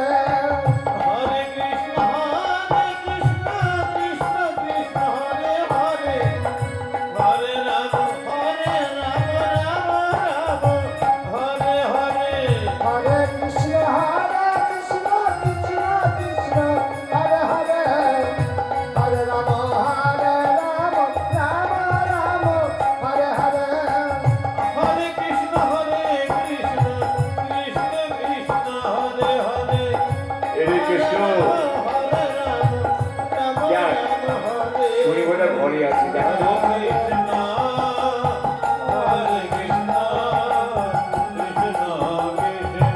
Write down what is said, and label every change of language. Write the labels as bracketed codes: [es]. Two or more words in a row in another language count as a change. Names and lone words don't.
[bn] হরে কৃষ্ণ কৃষ্ণ কৃষ্ণ হরে হরে হরে রাম রাম হরে হরে। হরে কৃষ্ণ কৃষ্ণ কৃষ্ণ হরে হরে হরে রাম রাম রাম হরে হরে। হরে কৃষ্ণ কৃষ্ণ কৃষ্ণ হরে হরে এরে কৃষ্ণ, হরে রাম যাক, রাম হরে। শুনি বোধ ঘরে আছি, দেখো তো। কৃষ্ণ হরে কৃষ্ণ কৃষ্ণ কৃষ্ণ